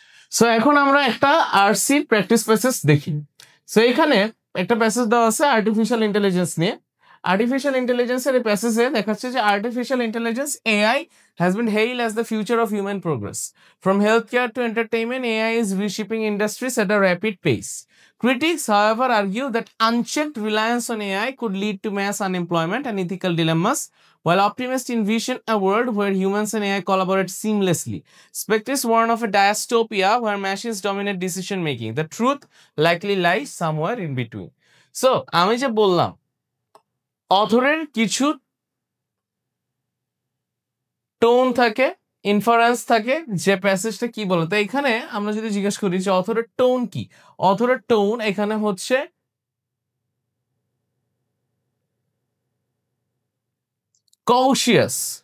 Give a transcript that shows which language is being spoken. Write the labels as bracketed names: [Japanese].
[Bangla] So এখন আমরা একটা আরসি প্র্যাকটিস প্যাসেজ দেখি। সো এখানে একটা প্যাসেজ দেওয়া আছে আর্টিফিশিয়াল ইন্টেলিজেন্স নিয়ে। আর্টিফিশিয়াল ইন্টেলিজেন্সের এই প্যাসেজে দেখাচ্ছে যে artificial intelligence AI [English] has been hailed as the future of human progress. From healthcare to entertainment, AI is reshaping industries at a rapid pace. Critics, however, argue that unchecked reliance on AI could lead to mass unemployment and ethical dilemmas, while optimists envision a world where humans and AI collaborate seamlessly. Skeptics warn of a dystopia where machines dominate decision making. The truth likely lies somewhere in between. [Bangla] So, আমি যে বললাম অথরের কিছু tone থাকে, inference থাকে যে প্যাসেজটা কি বলে। তো এখানে আমরা যদি জিজ্ঞেস করি যে অথরের টোন কি, অথরের টোন এখানে হচ্ছে কৌশিয়াস।